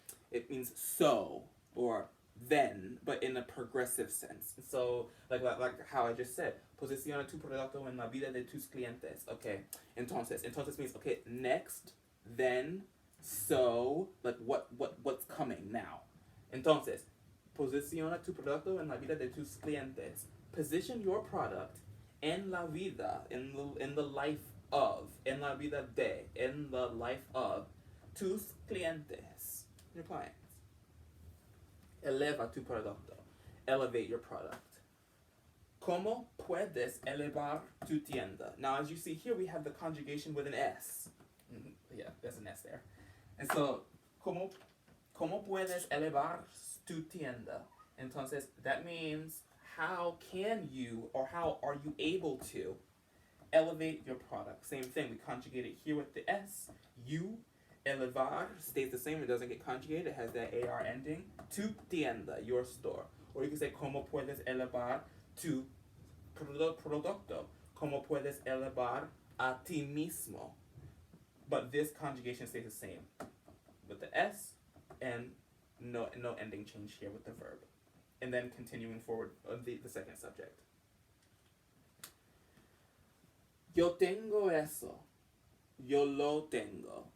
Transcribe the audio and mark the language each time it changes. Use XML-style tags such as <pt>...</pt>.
<en>It means so or then, but in a progressive sense. So, like how I just said,</en> <es>posiciona tu producto en la vida de tus clientes.</es> <en>Okay, entonces means okay, next, then, so, like what's coming now.</en> <es>Entonces, posiciona tu producto en la vida de tus clientes.</es> <en>Position your product en la vida, in the life of,</en> <es>en la vida de,</es> <en>in the life of</en> <es>tus clientes,</es> <en>your clients.</en> <es>Eleva tu producto.</es> <en>Elevate your product.</en> <es>¿Cómo puedes elevar tu tienda?</es> <en>Now, as you see here, we have the conjugation with an S. Yeah, there's an S there. And so,</en> <es>¿cómo puedes elevar tu tienda?</es> <en>Entonces, that means how can you, or how are you able to elevate your product? Same thing, we conjugate it here with the S. You, elevar, stays the same, it doesn't get conjugated, it has that AR ending.</en> <es>Tu tienda,</es> <en>your store. Or you can say,</en> <es>¿cómo puedes elevar tu producto? ¿Cómo puedes elevar a ti mismo?</es> <en>But this conjugation stays the same with the S and no ending change here with the verb. And then continuing forward on the second subject.</en> <es>Yo tengo eso. Yo lo tengo.</es>